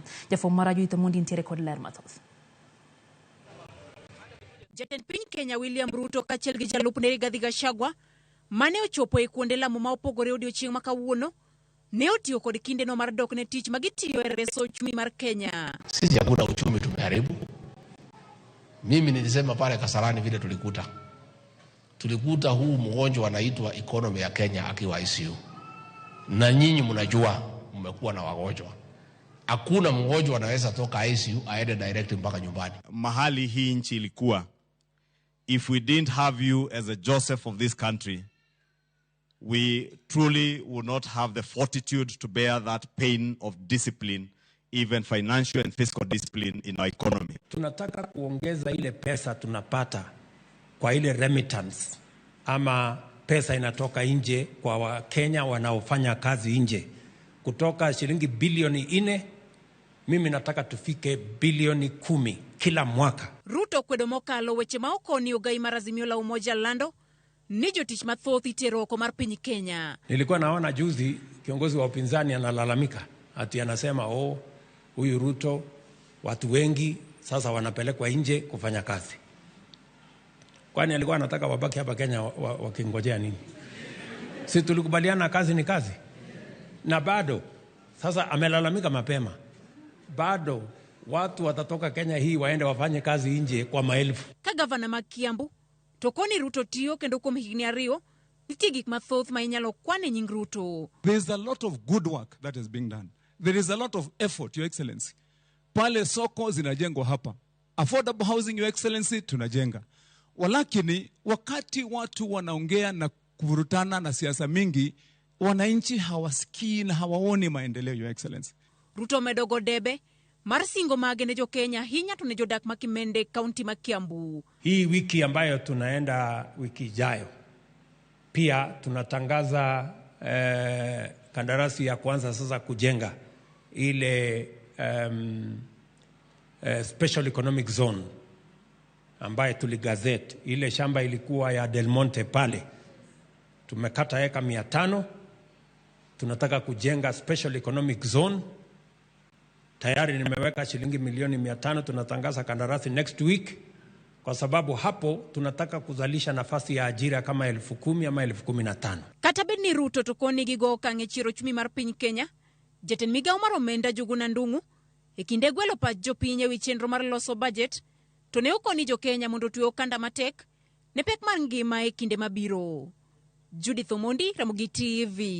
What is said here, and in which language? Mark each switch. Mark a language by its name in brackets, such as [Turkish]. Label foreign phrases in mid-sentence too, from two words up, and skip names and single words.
[Luo (Kenya and Tanzania)] Jafwambo mar Ruto mondi ntiere kod ler mathoth. Jatend piny Kenya William Ruto kachiel gi jalupne Rigathi Gachagua mane ochopo e kuonde lamo ma opogore odiochieng' ma kawuono ne otiyo kod kindeno mar dok ne tich magitiyo e reso uchumi mar Kenya. [Swahili] Sisi hakuna uchumi tumeharibu. Mimi nilisema pale Kasarani vile tulikuta huu mgonjwa anaitwa economy ya Kenya akiwa ICU. Na nyinyi mnajua mmekuwa na wagonjwa. Hakuna mgonjwa anaweza toka ICU aende direct mpaka nyumbani. Mahali hii nchi ilikuwa, [English] if we didn't have you as a Joseph of this country, we truly would not have the fortitude to bear that pain of discipline, even financial and fiscal discipline in our economy. [Swahili] Tunataka kuongeza ile pesa tunapata kwa ile remittance ama pesa inatoka nje kwa Wakenya wanaofanya kazi nje. Kutoka shilingi bilioni 4, mimi nataka tufike bilioni 10 kila mwaka. [Luo (Kenya and Tanzania)] Ruto kwedo mokalo weche ma okoni ogai [Swahili] marazimio la umoja [Luo (Kenya and Tanzania)] lando ni jotich mathoth itero oko mar piny Kenya. [Swahili] Nilikuwa naona juzi kiongozi wa upinzani analalamika ati anasema huyu Ruto watu wengi sasa wanapelekwa nje kufanya kazi. Kwani alikuwa anataka wabaki hapa Kenya wakingojea nini? Si tulikubaliana kazi ni kazi? Na bado sasa amelalamika mapema. Bado watu watatoka Kenya hii waende wafanye kazi nje kwa maelfu. [Luo (Kenya and Tanzania)] Ka gavana ma Kiambu tokoni Ruto tiyo kendo kuom higni ariyo nitie gik mathoth ma inyalo kwane nying Ruto. [English] There's a lot of good work that is being done. There is a lot of effort, Your Excellency. [Swahili] Pale soko zinajengwa hapa. [English] Affordable housing, Your Excellency, [Swahili] tunajenga. Walakini wakati watu wanaongea na kuvurutana na siasa mingi, wananchi hawasikii na hawaoni maendeleo, [English] Your Excellency. [Luo (Kenya and Tanzania)] Ruto medogo debe mar singo mage ne Jokenya hinya to ne jodak ma Kimende kaunti ma Kiambu. [Swahili] Hii wiki ambayo tunaenda wiki ijayo pia tunatangaza kandarasi ya kwanza sasa kujenga ile [English] special economic zone [Swahili] ambaye tuligazette. Ile shamba ilikuwa ya Del Monte pale. Tumekata eka 500. Tunataka kujenga [English] special economic zone. [Swahili] Tayari nimeweka shilingi milioni 500. Tunatangaza kandarasi [English] next week. [Swahili] Kwa sababu hapo tunataka kuzalisha nafasi ya ajira kama 10,000 ama 15,000. [Luo (Kenya and Tanzania)] Katabed ni Ruto tokoni gigo kange chiro chumi mar piny Kenya. Jatend migao mar omenda Juguna Ndung'u e kinde gwelo pach jopiny ewi chenro mar loso budget to ne okoni Jokenya mondo tuyo kanda matek ne pek mar ngima e kinde mabiro. Judith Omondi, Ramogi TV.